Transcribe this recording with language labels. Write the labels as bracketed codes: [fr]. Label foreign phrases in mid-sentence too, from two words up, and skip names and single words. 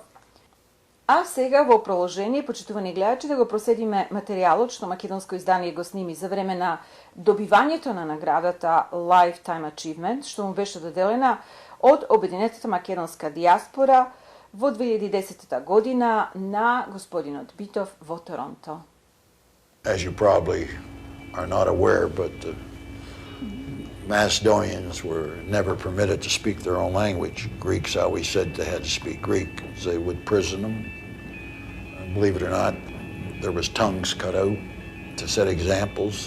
[mk] А сега во проложение, почитувани гледачи, да го проследиме материјалот што македонско издание го сними за време на добивањето на наградата Lifetime Achievement, што му беше доделена од Обединетата македонска диаспора во 2010 година на господинот Битов во Торонто. [en] As you probably are not aware, but the Macedonians were never permitted to speak their own language. Greeks always said they had to speak Greek, as they would prison them. And believe it or not, there was tongues cut out to set examples.